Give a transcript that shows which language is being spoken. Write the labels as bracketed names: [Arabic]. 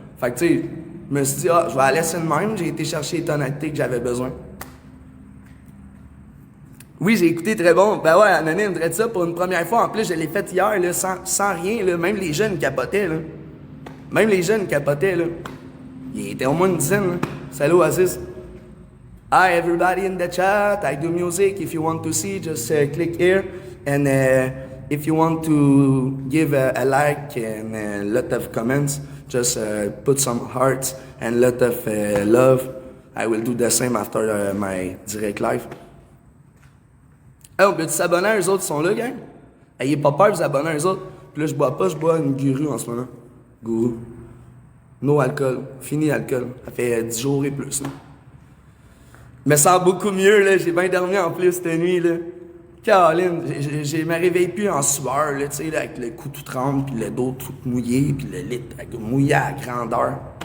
[French] Fait que tu sais, je me suis dit, je vais la laisser de même, j'ai été chercher les tonalités que j'avais besoin. Oui, j'ai écouté très bon. Ben ouais, Anonyme, dirait ça pour une première fois. En plus, je l'ai fait hier, là, sans rien, là. Même les jeunes capotaient, là. Même les jeunes capotaient, là. Il était au moins une dizaine, là. Salut, Oasis. [English] Hi everybody in the chat, I do music. If you want to see, just click here. And if you want to give a like and a lot of comments, just put some hearts and a lot of love. I will do the same after my direct live. [French] Hey, on peut s'abonner à eux autres, ils sont là, gang? Ayez pas peur de vous abonner à eux autres. Puis là, je bois pas, je bois une guru en ce moment. Gourou. No alcool. Fini alcool. Ça fait 10 jours et plus, là. Je me sens beaucoup mieux, là. J'ai bien dormi en plus cette nuit, là. Caroline, je me réveille plus en sueur, là, tu sais, là, avec le cou tout tremble, puis le dos tout mouillé, puis le lit mouillé à grandeur.